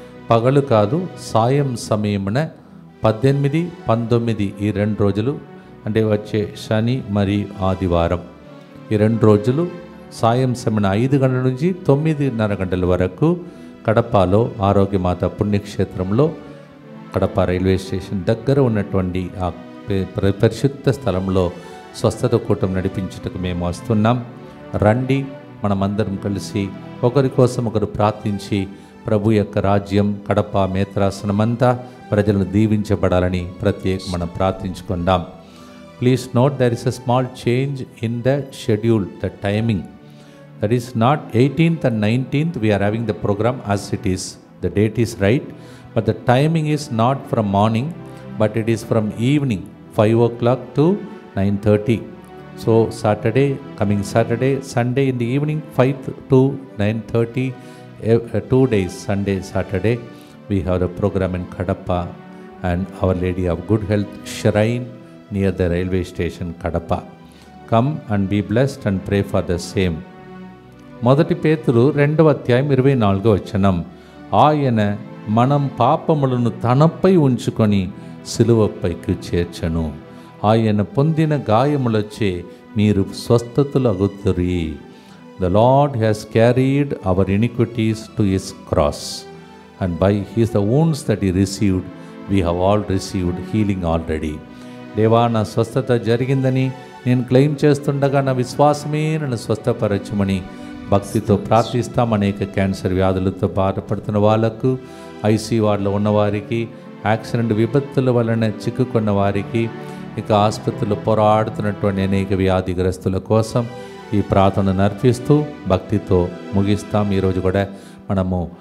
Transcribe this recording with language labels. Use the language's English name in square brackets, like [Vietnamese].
[Telugu] పగలు కాదు, సాయం సమయమున 18, 19 ఈ 2 రోజులు, అంటే వచ్చే శని మరియు ఆదివారం ఈ 2 రోజులు సాయం సమయం 5 గంటల నుంచి 9:30 గంటల వరకు కడపలో ఆరోగ్యమాత పుణ్యక్షేత్రంలో కడప రైల్వే స్టేషన్ దగ్గర ఉన్నటువంటి ఆ పరిశుద్ధ స్థలంలో స్వస్థత కూటం నడిపించుటకు మేము వస్తున్నాం. రండి, మనమందరం కలిసి ఒకరి కోసం ఒకరు ప్రార్థించి ప్రభు యొక్క రాజ్యం కడప మేత్రాసనమంతా ప్రజలను దీవించబడాలని మనం ప్రార్థించుకుందాం. [English] Please note there is a small change in the schedule, the timing. That is not 18th and 19th we are having the program as it is. The date is right, but the timing is not from morning, but it is from evening 5 o'clock to 9:30. So coming Saturday, Sunday in the evening 5 to 9:30, 2 days, Sunday, Saturday, we have a program in Kadapa and Our Lady of Good Health Shrine near the railway station Kadapa. Come and be blessed and pray for the same. [Telugu] మొదటి పేతురు 2వ అధ్యాయం 24వ వచనం, ఆయన మనం పాపములను తనపై ఉంచుకొని సిలువపైకి చేర్చను, ఆయన పొందిన గాయములచే మీరు స్వస్థతులగుదురి. [English] The Lord has carried our iniquities to his cross, and by his the wounds that he received, we have all received healing already. [Telugu] దేవా, నా స్వస్థత జరిగిందని నేను క్లెయిమ్ చేస్తుండగా నా విశ్వాసమే నన్ను స్వస్థపరచమని భక్తితో ప్రార్థిస్తాం. అనేక క్యాన్సర్ వ్యాధులతో బాధపడుతున్న వాళ్లకు, ఐసీ వార్డులో ఉన్నవారికి, యాక్సిడెంట్ విపత్తుల వలన చిక్కుకున్న వారికి, ఇక ఆసుపత్రిలో పోరాడుతున్నటువంటి అనేక వ్యాధిగ్రస్తుల కోసం ఈ ప్రార్థనను అర్పిస్తూ భక్తితో ముగిస్తాం. ఈరోజు కూడా మనము